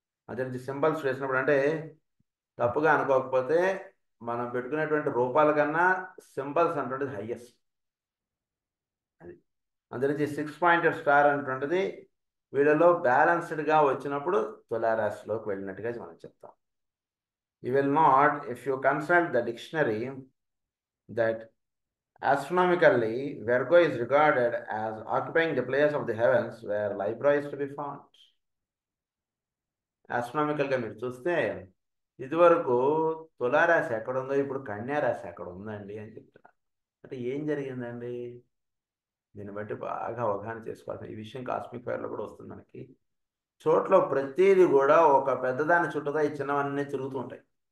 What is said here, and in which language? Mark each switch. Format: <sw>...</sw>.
<te>అదే సింబల్స్ వేసినప్పుడు అంటే తప్పుగా అనుకోకపోతే మనం పెట్టుకునేటువంటి రూపాల కన్నా సింబల్స్ అంటుండేది హైయెస్ట్. అది అందులోంచి 6-pointed స్టార్ అంటుండేది వీళ్ళలో బ్యాలెన్స్డ్గా వచ్చినప్పుడు తులారాశిలోకి వెళ్ళినట్టుగా మనం చెప్తాం.</te> <en>You will not, if you consult the dictionary, that astronomically Virgo is regarded as occupying the place of the heavens where Libra is to be found.</en> <te>ఆస్ట్రానామికల్గా మీరు చూస్తే ఇదివరకు తులారాశి ఎక్కడ ఉందో ఇప్పుడు కన్యారాశి ఎక్కడ ఉందండి అని చెప్తున్నారు. అంటే ఏం జరిగిందండి, దీన్ని బట్టి బాగా అవగాహన చేసుకోవాలి. ఈ విషయం కాస్మిక్ ఫైర్లో కూడా వస్తుంది మనకి. చోట్ల ప్రతిదీ కూడా ఒక పెద్దదాని చుట్టూగా ఈ చిన్నవన్నీ తిరుగుతూ ఉంటాయి.</te>